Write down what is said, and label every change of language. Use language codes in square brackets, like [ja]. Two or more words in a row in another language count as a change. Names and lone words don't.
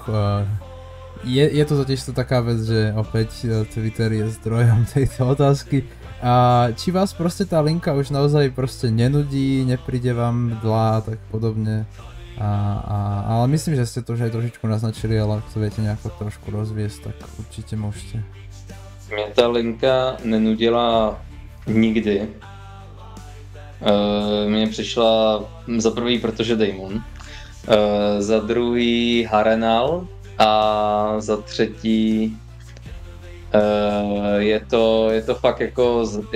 [sk] Je to totiž to taká vec, že opäť Twitter je zdrojom tejto otázky. A či vás proste tá linka už naozaj proste nenudí, nepríde vám dlá a tak podobne. Ale myslím, že ste to už aj trošičku naznačili, ale ak to viete nejako trošku rozviesť, tak určite môžete. [cs] Mě ta linka nenudila nikdy. Mně přišla za prvý, protože Daemon, za druhý Harrenhal a za třetí je to fakt jako, je